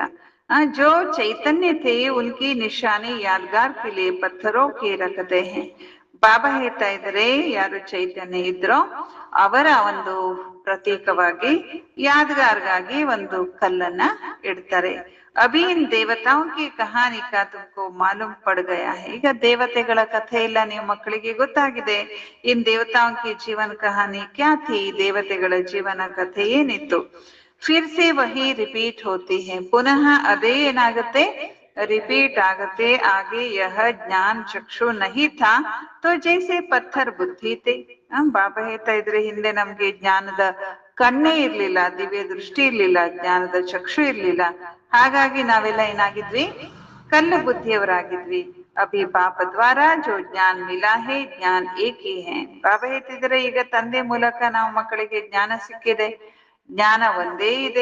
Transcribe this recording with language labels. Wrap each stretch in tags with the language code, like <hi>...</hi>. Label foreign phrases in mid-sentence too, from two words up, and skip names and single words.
<hi>जो चैतन्य थे उनकी निशानी यादगार के लिए पत्थरों के रखते हैं.</hi> <kn>ಬಾಬಾ ಹೇಳ್ತಾ ಇದ್ದಾರೆ, ಯಾರು ಚೈತನ್ಯ ಇದ್ರೋ ಅವರ ಒಂದು ಪ್ರತೀಕವಾಗಿ ಯಾದಗಾರ್ಗಾಗಿ ಒಂದು ಕಲ್ಲನ್ನ ಇಡ್ತಾರೆ.</kn> <hi>अभी इन देवताओं की कहानी का तुमको मालूम पड़ गया है.</hi> <kn>ಈಗ ದೇವತೆಗಳ ಕಥೆ ಎಲ್ಲ ನೀವು ಮಕ್ಕಳಿಗೆ ಗೊತ್ತಾಗಿದೆ.</kn> <hi>इन देवताओं की जीवन कहानी क्या थी?</hi> <kn>ದೇವತೆಗಳ ಜೀವನ ಕಥೆ ಏನಿತ್ತು?</kn> <hi>फिर से वही रिपीट होती है.</hi> <kn>ಪುನಃ ಅದೇ ಏನಾಗುತ್ತೆ? ರಿಪೀಟ್ ಆಗತ್ತೆ.</kn> <hi>ಆगे यह ज्ञान चक्षु नहीं था तो जैसे पत्थर बुद्धि थे.</hi> <kn>ಬಾಬಾ ಹೇಳ್ತಾ ಇದ್ರೆ ಹಿಂದೆ ನಮ್ಗೆ ಜ್ಞಾನದ ಕಣ್ಣೇ ಇರ್ಲಿಲ್ಲ, ದಿವ್ಯ ದೃಷ್ಟಿ ಇರ್ಲಿಲ್ಲ, ಜ್ಞಾನದ ಚಕ್ಷು ಇರ್ಲಿಲ್ಲ. ಹಾಗಾಗಿ ನಾವೆಲ್ಲ ಏನಾಗಿದ್ವಿ? ಕಲ್ಲು ಬುದ್ಧಿಯವರಾಗಿದ್ವಿ.</kn> <hi>अभी बाप द्वारा जो ज्ञान मिला है ज्ञान एक ही है.</hi> <kn>ಬಾಬಾ ಹೇಳ್ತಿದ್ರೆ ಈಗ ತಂದೆ ಮೂಲಕ ನಾವು ಮಕ್ಕಳಿಗೆ ಜ್ಞಾನ ಸಿಕ್ಕಿದೆ, ಜ್ಞಾನ ಒಂದೇ ಇದೆ.</kn>